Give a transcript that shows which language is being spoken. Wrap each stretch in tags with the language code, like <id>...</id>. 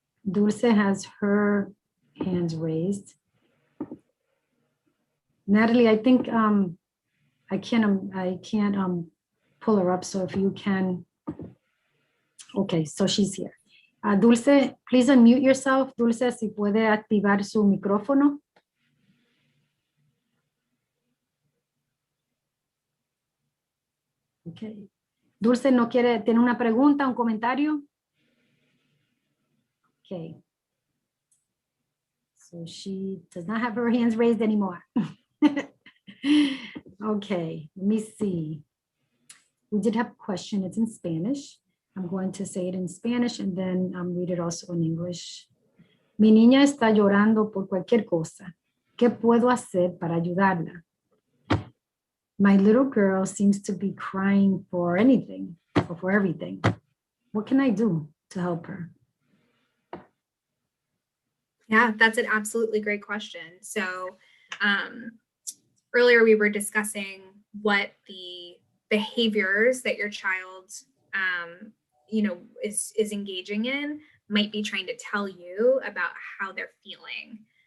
<en>Dulce has her hands raised. Natalie, I think I can't pull her up. So if you can, okay, so she's here. Dulce, please unmute yourself.</en> <es>Dulce, si puede activar su micrófono. Okay. Dulce, ¿no quiere tener una pregunta, un comentario?</es> <en>Okay. So she does not have her hands raised anymore. Okay, let me see. We did have a question. It's in Spanish. I'm going to say it in Spanish and then read it also in English.</en> <es>Mi niña está llorando por cualquier cosa. ¿Qué puedo hacer para ayudarla?</es> <en>my little girl seems to be crying for anything or for everything. What can I do to help her? Yeah, that's an absolutely great question. So earlier we were discussing what the behaviors that your child is engaging in might be trying to tell you about how they're feeling.</en>